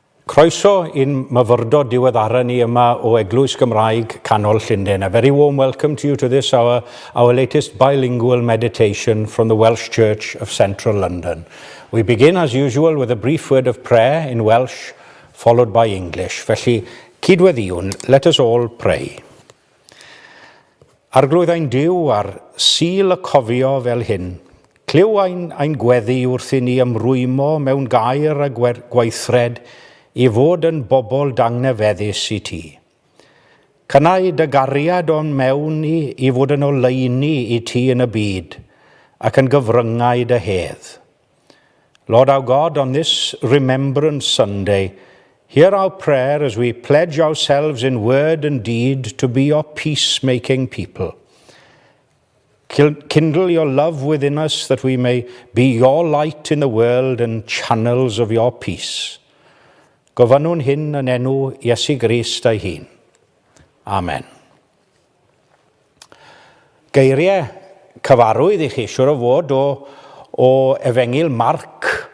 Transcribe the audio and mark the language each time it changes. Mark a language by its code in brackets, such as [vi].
[cy] Croeso i'n Myfyrdod diweddara ni yma o Eglwys Gymraeg Canol Llundain. [en] A very warm welcome to you to this, our latest bilingual meditation from the Welsh Church of Central London. We begin as usual with a brief word of prayer in Welsh, followed by English. [cy] Felly, cydweddiwn, [en] let us all pray. [cy] Arglwyddau'n Duw ar sil y cofio fel hyn. Cliw ein gweddi wrth i ni ymrwymo mewn gair a gweithred i fod yn bobl dangnefeddus i ti. Cynnau dy gariad o'n mewn i fod yn oleuni i ti yn y byd ac yn gyfryngau dy hedd. [en] Lord our God, on this Remembrance Sunday, hear our prayer as we pledge ourselves in word and deed to be your peacemaking people. Kindle your love within us that we may be your light in the world and channels of your peace. [cy] Gofynnwn hyn yn enw Iesu Grist ei hun. Amen. Geiriau cyfarwydd i chi siwr o fod o Efengil Marc.